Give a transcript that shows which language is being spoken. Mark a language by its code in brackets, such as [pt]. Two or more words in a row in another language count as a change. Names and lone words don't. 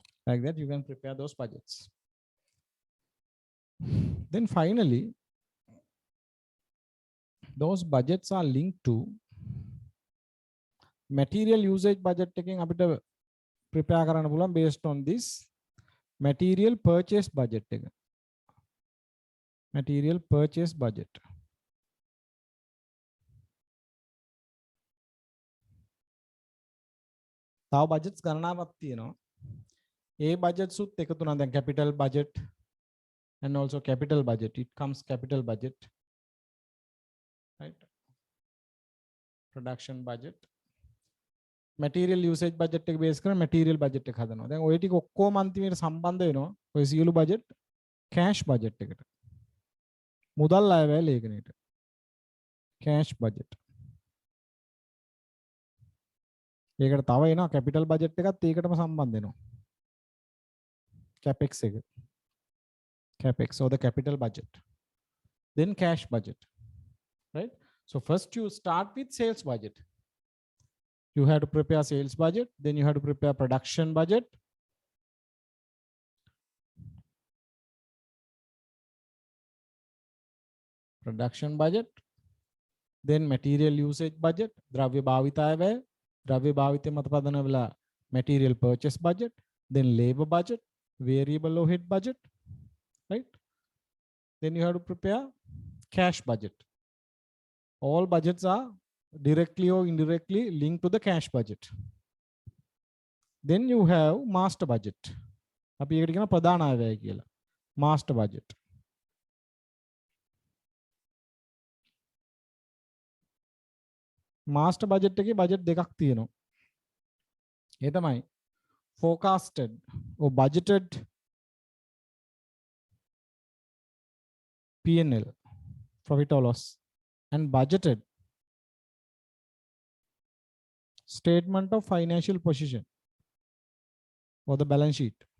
[en] Like that, you can prepare those budgets. Then finally, those budgets are linked to material usage budget taking [si] අපිට prepare කරන්න පුළුවන් [en] based on this material purchase budget එක. Material purchase budget. [si] තව budgets ගණනාවක් තියෙනවා. ඒ budgets උත් එකතු වෙනවා. [en] දැන් capital budget and also capital budget. It comes capital budget. Right? Production budget. Material usage budget එක base කරන material budget [si] එක හදනවා. දැන් ඔය ටික ඔක්කොම අන්තිමට සම්බන්ධ වෙනවා. ඔය සියලු budget [en] cash budget [si] එකට. මුදල් අයවැය ලේඛනයට. [en] cash budget. [si] ඒකට තව එනවා [en] capital budget [si] එකත් ඒකටම සම්බන්ධ වෙනවා. capex එක. [en] capex or the capital budget. Then cash budget. Right? So first you start with sales budget. You have to prepare sales budget, then you have to prepare production budget. Production budget, then material usage budget, [si] ද්‍රව්‍ය භාවිතය වැය, ද්‍රව්‍ය භාවිතය මත පදන වෙලා [en] material purchase budget, then labor budget, variable overhead budget, right? Then you have to prepare cash budget. All budgets are directly or indirectly linked to the cash budget. Then you have master budget. [si] අපි ඒකට කියන ප්‍රධාන අයවැය කියලා. [en] Master budget. Master budget [si] එකේ budget දෙකක් තියෙනවා. [en] ඒ තමයි forecasted or budgeted P&L, profit or loss, and budgeted statement of financial position or the balance sheet.